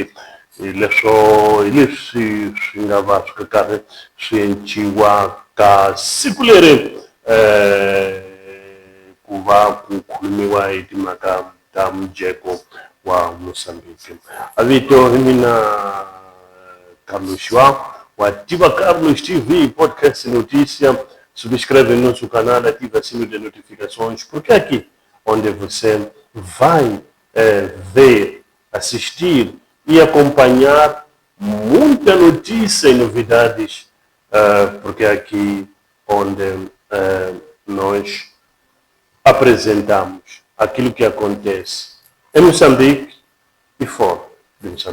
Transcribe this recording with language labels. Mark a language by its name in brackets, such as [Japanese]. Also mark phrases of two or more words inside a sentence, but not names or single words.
[Tsonga] Hi leswi swi nga va swi karhi swi endliwa ka siku leri ku va ku khulumiwa hi timhaka ta mujeko wa Mozambique. A vito hi mina Carlos João, o Ativa Carlos TV, [Portuguese] podcast e notícia. Subscreve no nosso canal, ativa o sino de notificações, porque é aqui onde você vai ver, assistir e acompanhar muita notícia e novidades, porque é aqui onde nós apresentamos aquilo que acontece em Moçambique e fora de Moçambique.